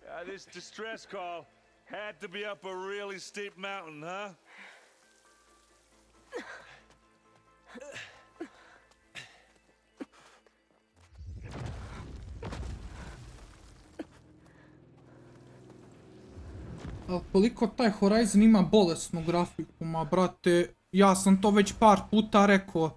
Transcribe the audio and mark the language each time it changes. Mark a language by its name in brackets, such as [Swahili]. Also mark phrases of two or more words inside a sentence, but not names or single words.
[English] this distress call had to be up a really steep mountain, huh? [Bosnian] Koliko taj Horizon ima bolesnu grafiku, ma brate, ja sam to već par puta rekao.